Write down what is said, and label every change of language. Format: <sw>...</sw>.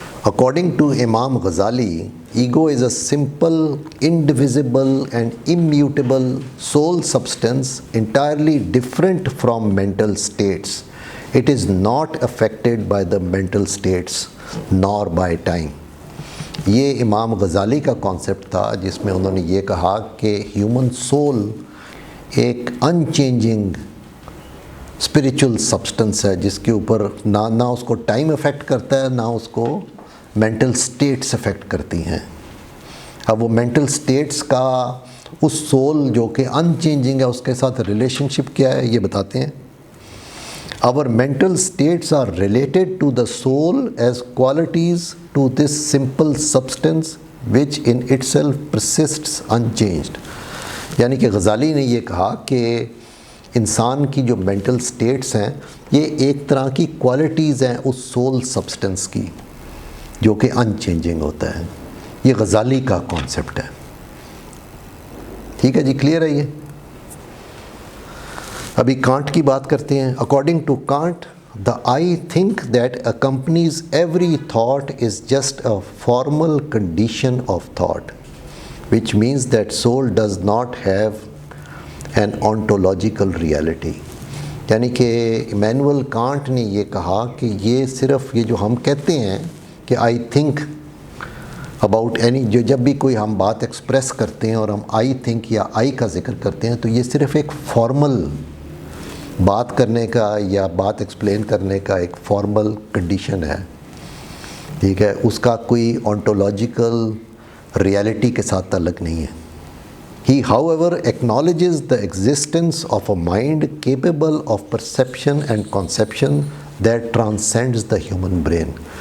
<en>According to Imam Ghazali, ego is a simple, indivisible and immutable soul substance entirely different from mental states. It is not affected by the mental states nor by time.</en> <ur>یہ امام غزالی کا concept تھا جس میں انہوں نے یہ کہا کہ ہیومن سول ایک ان چینجنگ اسپریچول سبسٹنس ہے جس کے اوپر نہ اس کو ٹائم افیکٹ کرتا ہے نہ اس کو مینٹل سٹیٹس افیکٹ کرتی ہیں. اب وہ مینٹل سٹیٹس کا اس سول جو کہ ان چینجنگ ہے اس کے ساتھ ریلیشن شپ کیا ہے یہ بتاتے ہیں.</ur> <en>Our mental states are related to the soul as qualities to this simple substance which in itself persists unchanged.</en> <ur>یعنی کہ غزالی نے یہ کہا کہ انسان کی جو مینٹل سٹیٹس ہیں یہ ایک طرح کی کوالٹیز ہیں اس سول سبسٹنس کی جو کہ ان چینجنگ ہوتا ہے. یہ غزالی کا کانسیپٹ ہے. ٹھیک ہے جی, کلیئر ہے یہ. ابھی کانٹ کی بات کرتے ہیں.</ur> <en>According to Kant, the I think that accompanies every thought is just a formal condition of thought, which means that soul does not have an ontological reality.</en> <ur>یعنی کہ ایمینول کانٹ نے یہ کہا کہ یہ صرف یہ جو ہم کہتے ہیں کہ</ur> <en>I think about any,</en> <ur>جو جب بھی کوئی ہم بات ایکسپریس کرتے ہیں اور ہم آئی تھنک یا آئی کا ذکر کرتے ہیں تو یہ صرف ایک فارمل بات کرنے کا یا بات ایکسپلین کرنے کا ایک فارمل کنڈیشن ہے. ٹھیک ہے, اس کا کوئی آنٹولوجیکل ریالٹی کے ساتھ تعلق نہیں ہے.</ur> <en>He however acknowledges the existence of a mind capable of perception and conception that transcends the human brain.</en>